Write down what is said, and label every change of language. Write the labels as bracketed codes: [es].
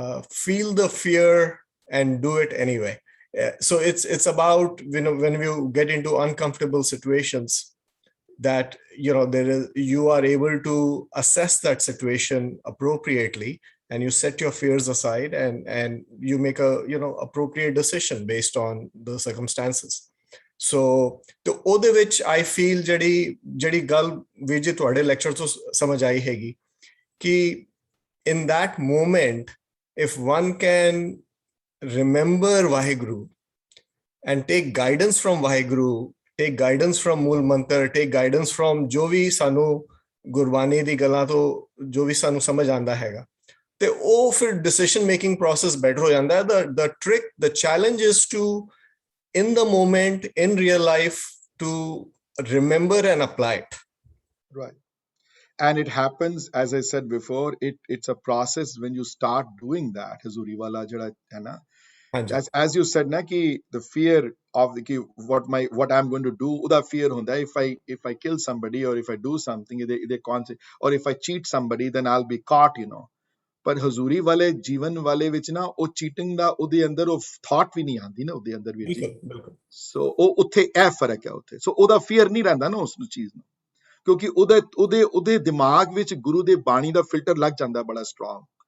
[en] Feel the fear and do it anyway. So it's about, when you get into uncomfortable situations, that you are able to assess that situation appropriately, and you set your fears aside, and you make a appropriate decision based on the circumstances. [pa] So ਉਹਦੇ ਵਿੱਚ [en] I feel [pa] ਜਿਹੜੀ ਗੱਲ ਵੀਰ ਜੀ ਤੁਹਾਡੇ lecture ਤੋਂ ਸਮਝ ਆਈ ਹੈਗੀ ਕਿ [en] in that moment, if one can remember Vaheguru and take guidance from [pa] Vaheguru, take guidance from Mool Mantar, take guidance from ਜੋ ਵੀ ਸਾਨੂੰ ਗੁਰਬਾਣੀ ਦੀ ਗੱਲਾਂ ਤੋਂ ਜੋ ਵੀ ਸਾਨੂੰ ਸਮਝ ਆਂਦਾ ਹੈਗਾ, ਤੇ ਉਹ ਫਿਰ [en] decision making process better [pa] ਹੋ ਜਾਂਦਾ ਹੈ. [en] The trick, the challenge is to, in the moment, in real life, to remember and apply it. Right. And it happens, as I said before, it's a process when you start doing that. [pa] Hazuri wala jada hai na. ਹਾਂਜੀ [en] As you said na ki the fear of the ki what I'm going to do, [pa] uda fear hunda hai. [en] If I kill somebody or if I do something or if I cheat somebody, then I'll be caught, you know. [pa] ਪਰ ਹਜ਼ੂਰੀ ਵਾਲੇ ਜੀਵਨ ਵਾਲੇ ਵਿੱਚ ਨਾ ਉਹ cheating ਦਾ ਉਹਦੇ ਅੰਦਰ ਉਹ ਥਾਟ ਵੀ ਨਹੀਂ ਆਉਂਦੀ ਨਾ ਉਹਦੇ ਅੰਦਰ ਵੀ ਜੀ. ਬਿਲਕੁਲ ਬਿਲਕੁਲ. ਸੋ ਉਹ ਉੱਥੇ ਇਹ ਫਰਕ ਹੈ ਉੱਥੇ. ਸੋ ਉਹਦਾ ਫੀਅਰ ਨਹੀਂ ਰਹਿੰਦਾ ਨਾ ਉਸ ਚੀਜ਼ ਨੂੰ, ਕਿਉਂਕਿ ਉਹਦੇ ਦਿਮਾਗ ਵਿੱਚ ਗੁਰੂ ਦੇ ਬਾਣੀ ਦਾ ਫਿਲਟਰ ਲੱਗ ਜਾਂਦਾ ਬੜਾ ਸਟਰੋਂਗ.